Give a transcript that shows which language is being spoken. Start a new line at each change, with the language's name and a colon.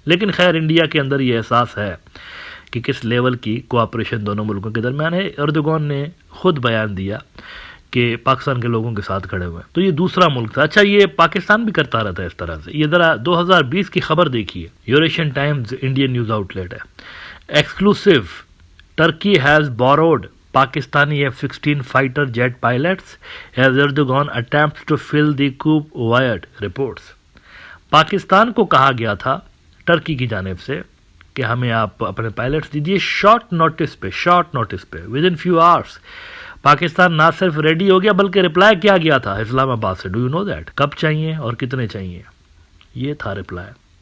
Urdu: لیکن خیر انڈیا کے اندر یہ احساس ہے کہ کس لیول کی کوآپریشن دونوں ملکوں کے درمیان ہے. اردوغان نے خود بیان دیا کہ پاکستان کے لوگوں کے ساتھ کھڑے ہوئے. تو یہ دوسرا ملک تھا. اچھا یہ پاکستان بھی کرتا رہتا ہے اس طرح سے. یہ ذرا 2020 کی خبر دیکھیے، Eurasian Times Indian news out late ہے.
English: Exclusive, Turkey has borrowed Pakistani F-16 fighter jet pilots as Erdogan attempts to fill the coup wired reports.
Urdu: Pakistan کو کہا گیا تھا ٹرکی کی جانب سے کہ ہمیں آپ اپنے پائلٹس دیجیے شارٹ نوٹس پہ
English: With in few hours.
Urdu: Pakistan نہ صرف ریڈی ہو گیا بلکہ رپلائی کیا گیا تھا اسلام آباد سے.
English: Do you know that?
Urdu: کب چاہیے اور کتنے چاہیے، یہ تھا رپلائی.